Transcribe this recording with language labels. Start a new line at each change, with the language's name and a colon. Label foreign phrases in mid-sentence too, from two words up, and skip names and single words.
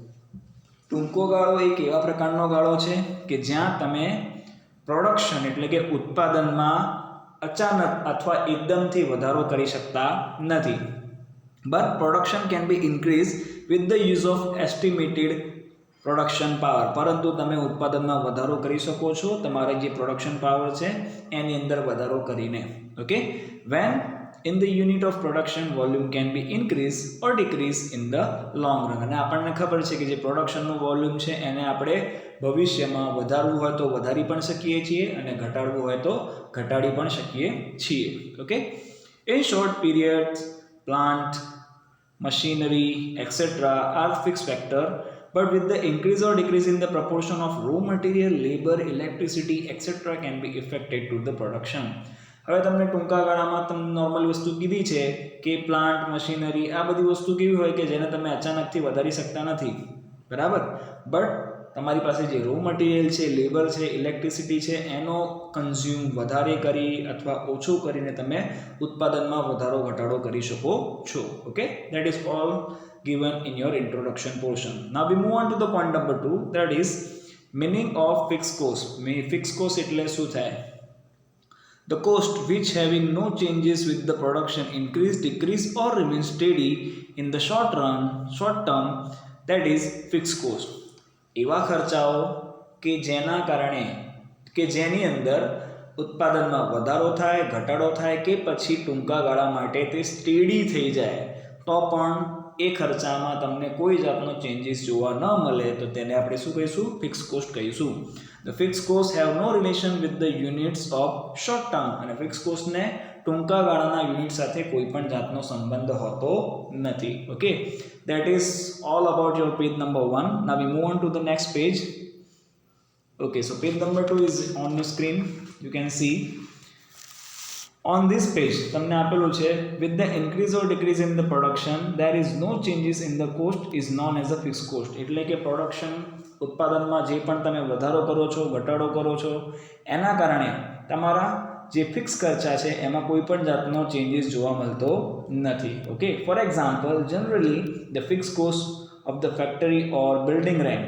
Gujarati: ટૂંકો ગાળો એક એવા પ્રકારનો ગાળો છે કે જ્યાં તમે પ્રોડક્શન એટલે કે ઉત્પાદનમાં અચાનક અથવા એકદમથી વધારો કરી શકતા નથી.
English: but production can be increase with the use of estimated production power.
Gujarati: પરંતુ તમે ઉત્પાદનમાં વધારો કરી શકો છો તમારે જે
English: production power
Gujarati: છે એની અંદર વધારો કરીને.
English: okay, when in the unit of production volume can be increase or decrease in the long run.
Gujarati: અને આપણને ખબર છે કે જે
English: production volume
Gujarati: છે એને આપણે ભવિષ્યમાં વધારવું હોય તો વધારી પણ શકીએ છીએ અને ઘટાડવું હોય તો ઘટાડી પણ શકીએ છીએ. ઓકે,
English: in short periods plant machinery etc are fixed factor, but with the increase or decrease in the proportion of raw material, labor, electricity etc can be affected to the production.
Gujarati: હવે તમને ટૂંકા ગાળામાં તમને નોર્મલ વસ્તુ કીધી છે કે પ્લાન્ટ, મશીનરી, આ બધી વસ્તુ કેવી હોય કે જેને તમે અચાનકથી વધારી શકતા નથી, બરાબર. બટ તમારી પાસે જે
English: raw material
Gujarati: છે, લેબર છે, ઇલેક્ટ્રિસિટી છે, એનો કન્ઝ્યુમ વધારે કરી અથવા ઓછું કરીને તમે ઉત્પાદનમાં વધારો ઘટાડો કરી શકો છો.
English: okay, that is all given in your introduction portion. Now we move on to the point number 2, that is meaning of fixed cost. fixed cost
Gujarati: એટલે શું થાય?
English: The cost which having no changes with the production increase, decrease or remain steady in the short term, that is fixed cost.
Gujarati: એવા ખર્ચાઓ કે જેના કારણે કે જેની અંદર ઉત્પાદનમાં વધારો થાય, ઘટાડો થાય કે પછી ટૂંકા ગાળા માટે તે સ્ટેડી થઈ જાય તો પણ એ ખર્ચામાં તમને કોઈ જાતનો ચેન્જીસ જોવા ન મળે તો તેને આપણે શું કહીશું?
English: fixed cost
Gujarati: કહીશું.
English: The fixed costs have no relation with the units of short term.
Gujarati: અને
English: fixed cost
Gujarati: ટૂંકા ગાળાના યુનિટ સાથે કોઈ પણ જાતનો સંબંધ હોતો નથી. ઓકે,
English: that is all about your page number 1. Now we move on to the next page. Okay, so page number 2 is on your screen. You can see on this page
Gujarati: તમને આપેલું છે
English: with the increase or decrease in the production there is no changes in the cost is known as a fixed cost.
Gujarati: એટલે કે પ્રોડક્શન ઉત્પાદનમાં જે પણ તમે વધારો કરો છો, ઘટાડો કરો છો, એના કારણે તમારા જે ફિક્સ ખર્ચા છે એમાં કોઈ પણ જાતનો ચેન્જીસ જોવા મળતો નથી.
English: okay, for example generally the fixed cost of the factory or building rent.